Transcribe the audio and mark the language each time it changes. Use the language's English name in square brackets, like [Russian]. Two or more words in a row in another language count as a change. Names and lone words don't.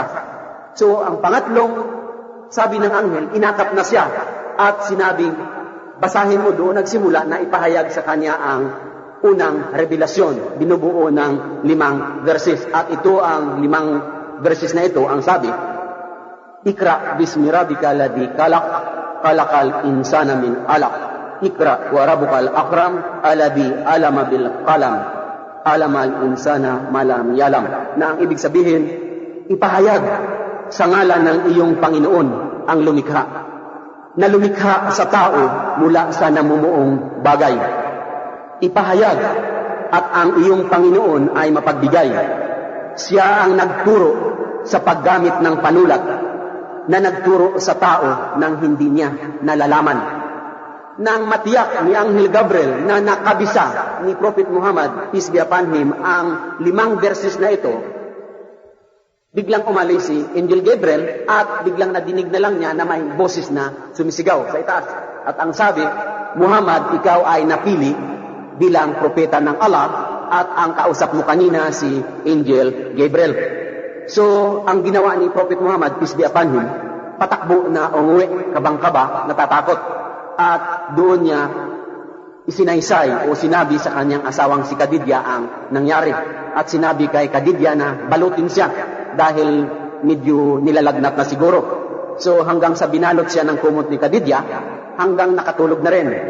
[Filipino] So, ang pangatlong sabi ng anghel, inakap na siya at sinabing, basahin mo. Doon nagsimula na ipahayag sa kanya ang unang revelasyon. Binubuo ng 5 verses. At ito ang 5 verses na ito, ang sabi, [Arabic] اقرأ باسم ربك الذي خلق، خلق الإنسان من علق. اقرأ وربك الأكرم الذي علم بالقلم، علم الإنسان ما لم يعلم. [Filipino] Na ang ibig sabihin, ipahayag sa ngalan ng iyong Panginoon ang lumikha, na lumikha sa tao mula sa namumuong bagay. Ipahayag at ang iyong Panginoon ay mapagbigay. Siya ang nagturo sa paggamit ng panulat, na nagturo sa tao ng hindi niya nalalaman. Nang matiyak ni Anghel Gabriel na nakabisa ni Prophet Muhammad, [English] peace be upon him, [Filipino] ang 5 verses na ito, biglang umalis si Angel Gabriel at biglang nadinig na lang niya na may boses na sumisigaw sa itaas. At ang sabi, Muhammad, ikaw ay napili bilang propeta ng Allah at ang kausap mo kanina si Angel Gabriel. So, ang ginawa ni Prophet Muhammad, [English] peace be upon him, [Filipino] patakbo na umuwi, kabang-kaba, natatakot. At doon niya isinaysay o sinabi sa kanyang asawang si Khadijah ang nangyari. At sinabi kay Khadijah na balutin siya dahil medyo nilalagnat na siguro. So hanggang sa binalot siya ng kumot ni Khadijah, hanggang nakatulog na rin.